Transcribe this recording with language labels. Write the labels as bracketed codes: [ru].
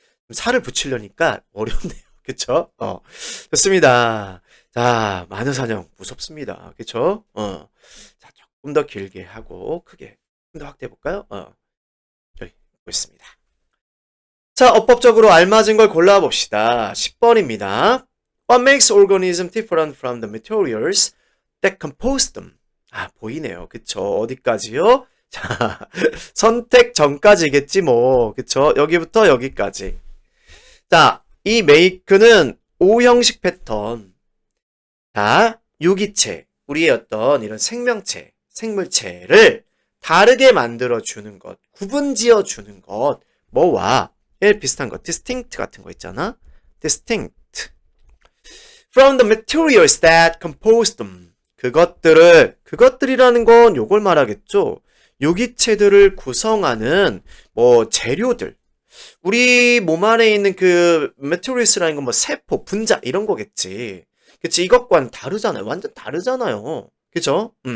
[ko] 살을 붙이려니까 어렵네요. 그쵸? 좋습니다. 자, 마녀 사냥 무섭습니다. 그쵸? 자, 조금 더 길게 하고 크게 좀 더 확대해 볼까요? 여기 보겠습니다. 자, 어법적으로 알맞은 걸 골라봅시다. 10번입니다. [en] What makes organisms different from the materials that compose them? [ko] 아, 보이네요. 그쵸? 어디까지요? 자, 선택 전까지겠지 뭐. 그쵸? 여기부터 여기까지. 자, 이 make는 O형식 패턴. 자, 유기체, 우리의 어떤 이런 생명체, 생물체를 다르게 만들어주는 것, 구분지어 주는 것, 뭐와 비슷한 거, distinct 같은 거 있잖아. distinct. [en] From the materials that compose them. [ko] 그것들이라는 건 요걸 말하겠죠. 유기체들을 구성하는 뭐 재료들. 우리 몸 안에 있는 그 materials라는 건 뭐 세포, 분자 이런 거겠지. 그치? 이것과는 다르잖아요. 완전 다르잖아요. 그죠?